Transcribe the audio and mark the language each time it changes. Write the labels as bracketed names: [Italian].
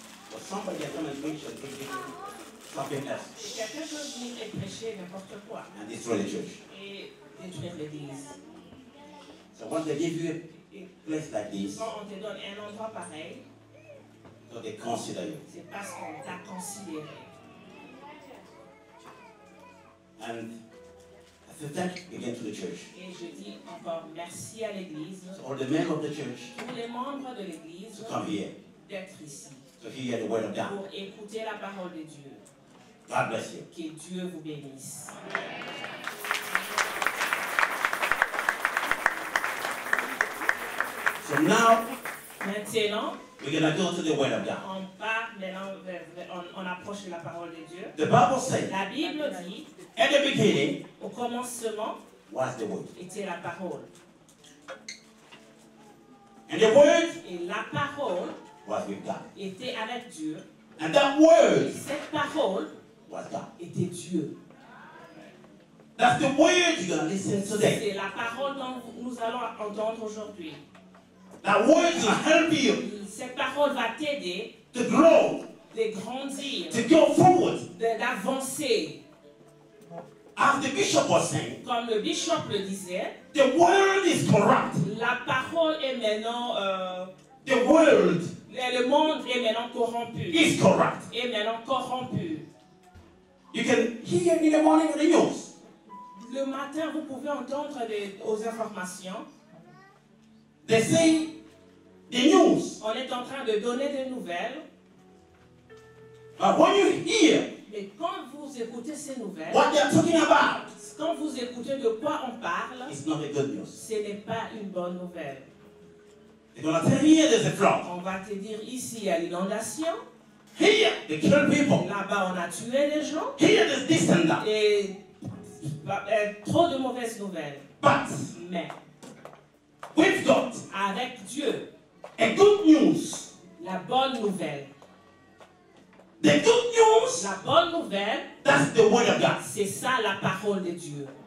[English] But somebody can come and preach and give you something else [French] Quelqu'un peut venir et prêcher n'importe quoi [English] and destroy the church. [French] et détruire l'église. [English] So when they give you a place like this, [French] Quand on te donne un endroit pareil, [English] so they consider you. [French] c'est parce qu'on t'a considéré. [English] And I say thank you again to the church. [French] Et je dis encore merci à l'église, [English] So all the men of the church [French] tous les membres de l'église, [English] to come here [French] d'être ici [English] to hear the word of God. [French] pour écouter la parole de Dieu. [English] God bless you. [French] Que Dieu vous bénisse. [English] So now [French] Maintenant, [English] we're gonna go to the word of God. [French] on part maintenant, on approche de la parole de Dieu. [English] The Bible says, [French] La Bible dit, [English] at the beginning [French] au commencement [English] was the word. [French] était la parole. [English] And the word [French] Et la parole [English] was with God. [French] était avec Dieu. [English] And that [French] Et [English] word [French] cette parole [English] was God. [French] était Dieu. [English] That's the word you're gonna listen today. [French] C'est la parole dont nous allons entendre aujourd'hui. [English] That word is gonna help you [French] Cette parole va t'aider [English] to grow, [French] de grandir, [English] to go forward. [French] d'avancer. [English] As the bishop was saying, [French] Comme le bishop le disait, [English] the world is corrupt. [French] la parole est maintenant, [English] The world [French] le monde est maintenant corrompu. [English] is corrupt. [French] Est maintenant corrompu. [English] You can hear in the morning on the news. [French] Le matin, vous pouvez entendre aux informations. [English] They say the news. [French] On est en train de donner des nouvelles. [English] But when you hear [French] Mais quand vous écoutez ces nouvelles, [English] what they're talking about, [French] quand vous écoutez de quoi on parle, [English] it's not a good news. [French] ce n'est pas une bonne nouvelle. [English] They're gonna tell you here there's a flood. [French] On va te dire ici il y a l'inondation, [English] Here they kill people. [French] là-bas on a tué les gens, [English] Here there's this and that. [French] et trop de mauvaises nouvelles. [English] But [French] Mais [English] we've got [French] avec Dieu, [English] a good news. [French] la bonne nouvelle. [English] The good news, [French] La bonne nouvelle, [English] that's the word of God. [French] c'est ça la parole de Dieu.